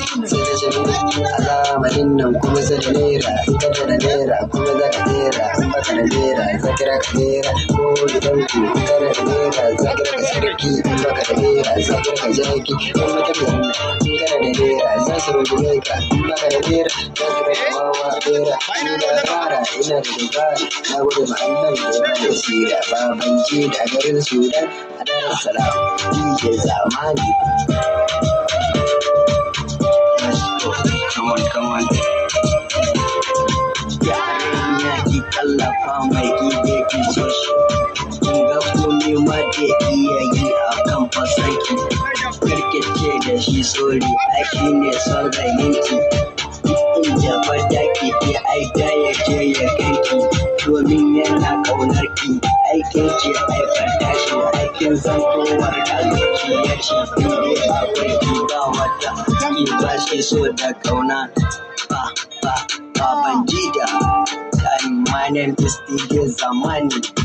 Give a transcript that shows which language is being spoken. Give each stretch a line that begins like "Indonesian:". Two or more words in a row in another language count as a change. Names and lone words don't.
Hausa: Sai ta ce mini, "A zamanin nan kuma sai da naira, in ka da naira kuma za ka naira, in baka da naira za ka raka naira, ko gidan ku in ka da naira za ka raka sarki, in baka da naira za ka raka jaki, in mata da naira, in ka da naira za su rungume ka, in baka da naira za su raka wawa naira." Ni na fara, ina da dabara, na gode ma Allah da ya bani basira, Baban Gida garin Sudan, a Dar es Salaam, D J Zamani.
English: Come on, come on.
Hausa: Yarinya ki tallafa mai ki je ki so shi. Kin ga komai ma da iya yi a kan fasanki. Kar ki ce da shi sorry, ai shi ne son rayinki. Duk inda ba da ki ke ai da ya je ya kai ki. Domin yana ƙaunar ki, ai kin ce ai ka tashi, ai kin san kowar da zuciya ce. In dai akwai ki ba wata, ki ba shi so da ƙauna. Ba, ba, Baban Gida.
English: Hi, my name is D J Zamani.